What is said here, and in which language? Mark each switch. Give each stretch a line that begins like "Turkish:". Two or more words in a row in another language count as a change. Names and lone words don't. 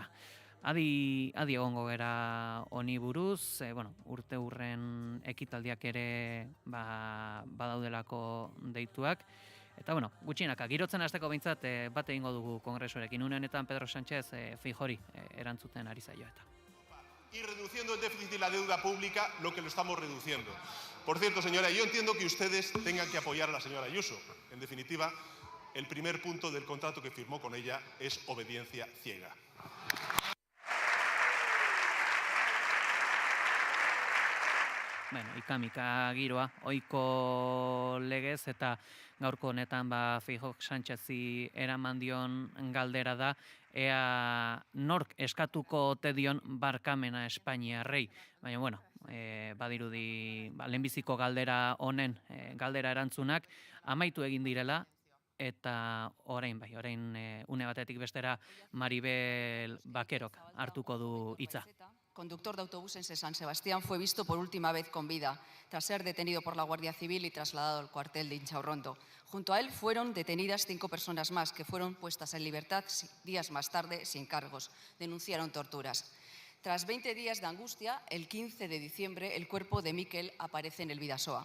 Basque: Adi egongo gera honi buruz, urte hurren ekitaldiak ere badaudelako deituak. Eta gutxinaka, girotzen hasteko behintzat bat egingo dugu kongresuarekin. Une honetan Pedro Sánchez Feijóori erantzuten ari zaio eta.
Spanish: y reduciendo el déficit y la deuda pública lo que lo estamos reduciendo. Por cierto, señora, yo entiendo que ustedes tengan que apoyar a la señora Ayuso. En definitiva, el primer punto del contrato que firmó con ella es obediencia ciega.
Basque: Bueno, ika-mika giroa, ohiko legez eta gaurko honetan Feijóok Sánchezi eraman dion galdera da, ea nork eskatuko ote dion barkamena Espainiarrei. Baina, bueno, badirudi lehenbiziko galdera honen galdera erantzunak amaitu egin direla, eta orain une batetik bestera Maribel Bakerok hartuko du hitza.
Spanish: Conductor de autobuses en San Sebastián, fue visto por última vez con vida, tras ser detenido por la Guardia Civil y trasladado al cuartel de Inchaurrondo. Junto a él fueron detenidas 5 personas más, que fueron puestas en libertad días más tarde sin cargos. Denunciaron torturas. Tras 20 días de angustia, el 15 de diciembre, el cuerpo de Mikel aparece en el Bidasoa.